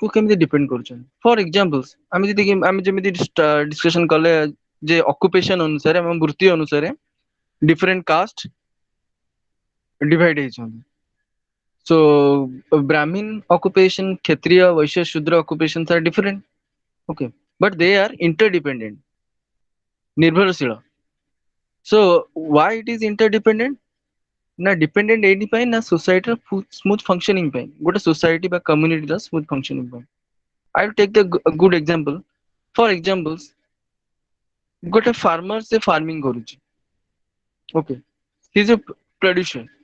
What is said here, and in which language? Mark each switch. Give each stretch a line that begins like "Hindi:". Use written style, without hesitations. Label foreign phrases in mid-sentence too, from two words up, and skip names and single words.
Odia: କେମିତି ଡିପେଣ୍ଡ କରୁଛନ୍ତି
English: for examples
Odia: ଆମେ ଯେମିତି ଡିସ୍କସନ କଲେ ଯେ ଅକୁପେସନ ଅନୁସାରେ ଆମ ବୃତ୍ତି ଅନୁସାରେ
English: different caste divide ହେଇଛନ୍ତି so Brahmin occupation Kshatriya Vaishya Shudra occupation are different okay but they are interdependent ନିର୍ଭରଶୀଳ ସୋ why it is interdependent ନା ଡିପେଣ୍ଡେଣ୍ଟ
Odia: ଏଇଥିପାଇଁ ନା
English: societyର smooth functioning
Odia: ପାଇଁ ଗୋଟେ
English: ସୋସାଇଟି ବା communityର smooth functioning ପାଇଁ I will take the good example for examples ଗୋଟେ ଫାର୍ମର ସେ ଫାର୍ମିଂ କରୁଛି okay he is a producer